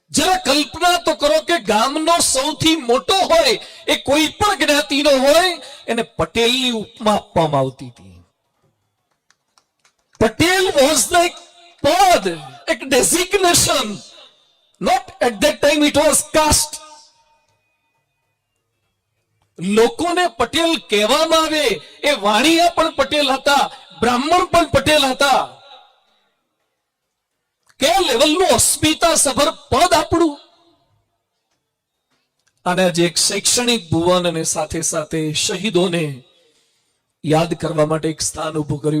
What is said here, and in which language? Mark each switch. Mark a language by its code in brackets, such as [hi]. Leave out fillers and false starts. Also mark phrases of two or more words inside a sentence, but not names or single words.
[gu] જરા કલ્પના તો કરો કે ગામનો સૌથી મોટો હોય એ કોઈ પણ જ્ઞાતિનો હોય એને પટેલની ઉપમા આપવામાં આવતી હતી। [en] पटेल was like pod, a designation. Not at that time it was caste. [gu] લોકોને પટેલ કહેવામાં આવે એ વાણિયા પણ પટેલ હતા, બ્રાહ્મણ પણ પટેલ હતા। કે લેવલનું અસ્મિતા સભર પદ આપણું। અને જે એક શૈક્ષણિક ભુવન અને સાથે સાથે શહીદોને યાદ કરવા માટે એક સ્થાન ઊભું કર્યું।